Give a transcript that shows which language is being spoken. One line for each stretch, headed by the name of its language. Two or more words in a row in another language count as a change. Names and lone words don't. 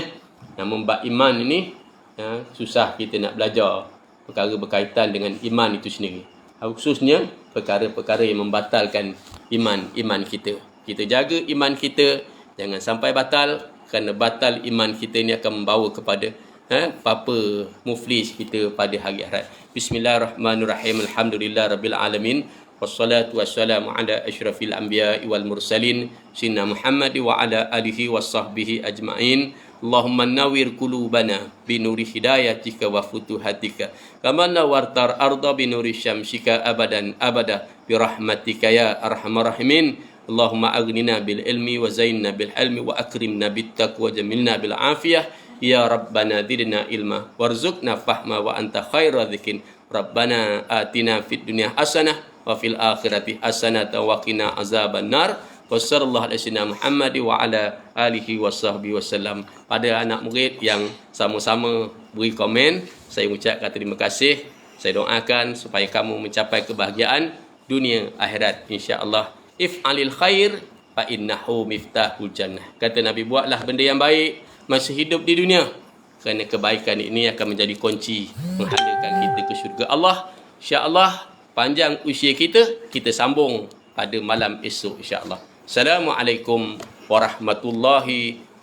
Malay: Namun bab iman ini susah kita nak belajar perkara berkaitan dengan iman itu sendiri. Khususnya perkara-perkara yang membatalkan iman kita. Kita jaga iman kita, jangan sampai batal, kerana batal iman kita ini akan membawa kepada apa muflis kita pada hari akhirat.
Arabic: بسم الله الرحمن الرحيم. الحمد لله رب العالمين. والصلاة والسلام على أشرف الأنبياء والمرسلين سيدنا محمد وعلى آله وصحبه أجمعين. اللهم نور قلوبنا بنور هدايتك وفتوحاتك كما نورت الأرض بنور شمسك أبدا أبدا برحمتك يا أرحم الراحمين. اللهم أغننا بالعلم وزينا بالحلم وأكرمنا بالتقوى جملنا بالعافية يا ربنا زدنا علما وارزقنا فهما وأنت خير ذاكين. ربنا آتنا في الدنيا حسنة وفي الآخرة حسنة وقنا عذاب النار. وصلى الله عليه محمد وعلى آله وصحبه وسلم.
Malay: Pada anak murid yang sama-sama beri komen, saya ucapkan terima kasih. Saya doakan supaya kamu mencapai kebahagiaan dunia akhirat, insya-Allah.
Arabic: افعل الخير فإنه مفتاح الجنة.
Malay: Kata Nabi, buatlah benda yang baik masa hidup di dunia, kerana kebaikan ini akan menjadi kunci menghantarkan kita ke syurga Allah. Insya-Allah panjang usia kita sambung pada malam esok, insya-Allah.
Arabic: السلام عليكم ورحمة الله وبركاته.